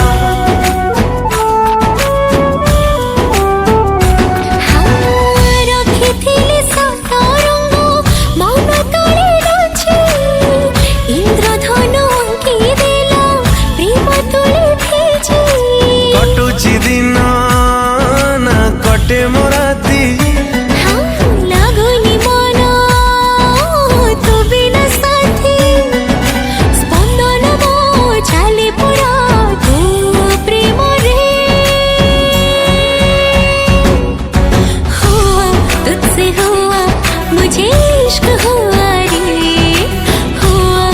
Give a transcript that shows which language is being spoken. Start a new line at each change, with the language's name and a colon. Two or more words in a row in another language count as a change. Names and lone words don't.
Odia: ରଖିଥିଲି ସତରଙ୍ଗ ମନ ତଳେ ଲୁଚି, ଇନ୍ଦ୍ରଧନୁ ଅଙ୍କି ଦେଲା ପ୍ରେମ ତୁଳି ଭିଜି। କଟୁଚି ଦିନ ନା କଟେ ମୋରାତି, ଲାଗୁନି ମନ ତୁ ବିନା ସାଥୀ, ସ୍ପନ୍ଦନ ମୋ ଚାଲେ ପୁରା ତୁ ପ୍ରେମରେ।
Hindi: हुआ तुझसे हुआ मुझे इश्क हुआ रे, हुआ